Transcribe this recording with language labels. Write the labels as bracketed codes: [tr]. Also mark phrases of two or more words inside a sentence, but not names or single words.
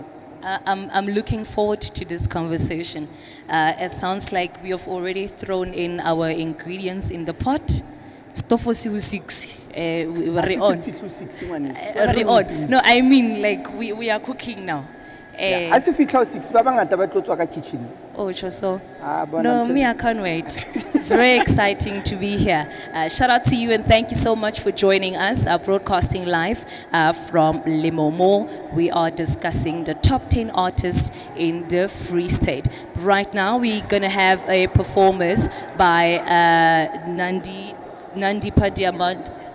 [en] I'm looking forward to this conversation. It sounds like we have already thrown in our ingredients in the pot. Stofosiu 6. We're on. [st] Re on. [en] No, I mean like we are cooking now. As if it was 6, [st] ba bangata ba tlo tswa ka kitchen. [en] Oh, so. [st] Bona [en] No, [st] mhlolo. [en] me, I can't wait. It's very exciting to be here. Shout out to you and thank you so much for joining us, broadcasting live from LEMO. We are discussing the top 10 artists in the Free State. Right now, we're going to have a performance by Nandi Padiamad.